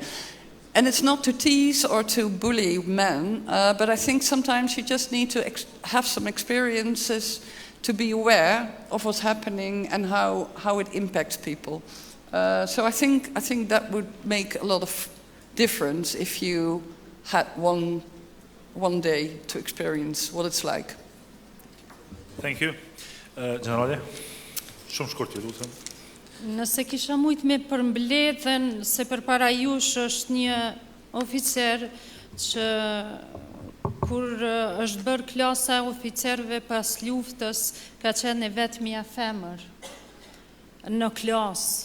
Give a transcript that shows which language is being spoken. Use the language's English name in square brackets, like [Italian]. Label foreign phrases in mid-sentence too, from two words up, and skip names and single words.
[English] And it's not to tease or to bully men, but I think sometimes you just need to have some experiences to be aware of what's happening and how it impacts people. So I think that would make a lot of difference if you had one day to experience what it's like. Thank you. [Albanian] Generale, shumë shkurt ju lutem. Nëse kisha mujt me përmbledhen se përpara jush është një oficer që kur është bërë klasa e oficerëve pas luftës ka qenë e vetmja femër në klasë.